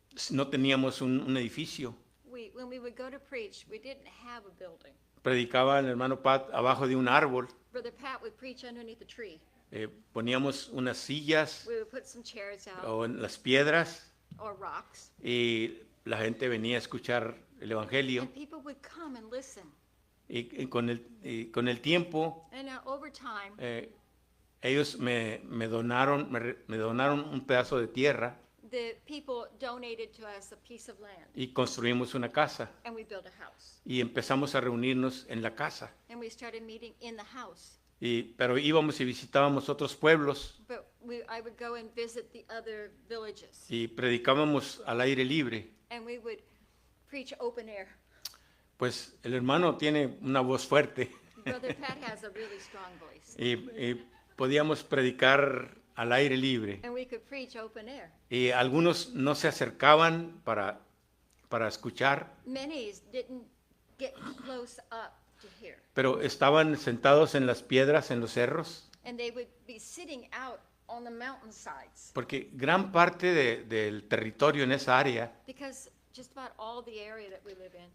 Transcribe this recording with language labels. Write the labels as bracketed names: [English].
[Spanish] No teníamos un edificio. [English] When we would go to preach, we didn't have a building. [Spanish] Predicaba el hermano Pat abajo de un árbol. [English] Brother Pat would preach underneath a tree. [Spanish] Poníamos unas sillas [English] We would put some chairs out [Spanish] o en las piedras [English] or rocks, [Spanish] y la gente venía a escuchar el evangelio. [English] and people would come and listen. [Spanish] Y con el tiempo, [English] And over time, [Spanish] ellos me donaron un pedazo de tierra [English] the people donated to us a piece of land, [Spanish] y construimos una casa. [English] and we built a house. [Spanish] Y empezamos a reunirnos en la casa. [English] And we started meeting in the house. [Spanish] Pero íbamos y visitábamos otros pueblos [English] But I would go and visit the other villages, [Spanish] y predicábamos al aire libre. [English] and we would preach open air. [Spanish] Pues el hermano tiene una voz fuerte [English] Brother Pat has a really strong voice, [Spanish] y podíamos predicar al aire libre. [English] and we could preach open air. [Spanish] Y algunos no se acercaban para escuchar, [English] Many didn't get close up to hear, [Spanish] pero estaban sentados en las piedras, en los cerros, [English] and they would be sitting out on the mountainsides, [Spanish] porque gran parte del territorio en esa área [English] because just about all the area that we live in,